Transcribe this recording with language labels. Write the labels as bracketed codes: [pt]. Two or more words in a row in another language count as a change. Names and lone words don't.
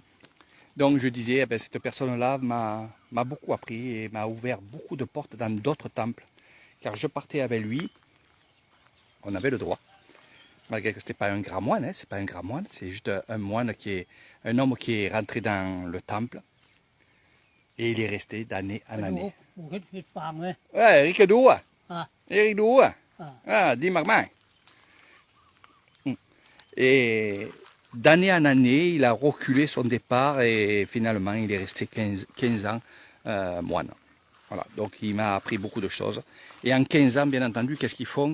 [fr] Donc je disais, eh bien, cette personne-là m'a beaucoup appris et m'a ouvert beaucoup de portes dans d'autres temples. Car je partais avec lui, on avait le droit. Malgré que ce n'était pas un grand moine, hein, c'est pas un grand moine, c'est juste un moine un homme qui est rentré dans le temple. Et il est resté d'année en année. [th] ปลูกเห็ดฟางเลย [fr] Ouais, Eric Doua. อ่ะ Eric Doua. Ah. Ah, dis Martin. Et d'année en année, il a reculé son départ et finalement, il est resté 15 ans moine. Voilà, donc il m'a appris beaucoup de choses. Et en 15 ans, bien entendu, qu'est-ce qu'ils font?